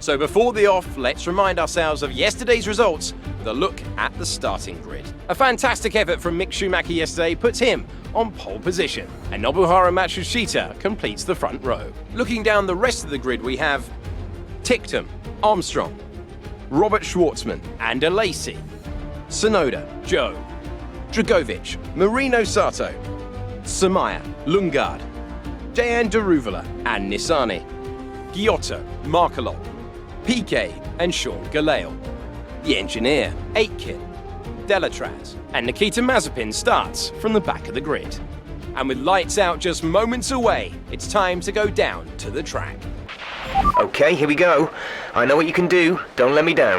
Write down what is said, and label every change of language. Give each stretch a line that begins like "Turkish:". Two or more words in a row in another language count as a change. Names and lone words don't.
English: So before the off, let's remind ourselves of yesterday's results with a look at the starting grid. A fantastic effort from Mick Schumacher yesterday puts him on pole position, and Nobuharu Matsushita completes the front row. Looking down the rest of the grid, we have Ticktum, Armstrong, Robert Schwartzman and Alesi, Sonoda, Joe, Dragovic, Marino Sato, Samaya, Lungard, Jan Daruvala and Nissani, Giotto, Markelov, Piquet and Sean Galale. The engineer, Aitken, Delatraz and Nikita Mazepin starts from the back of the grid. And with lights out just moments away, it's time to go down to the track. Okay, here we go. I know what you can do. Don't let me down.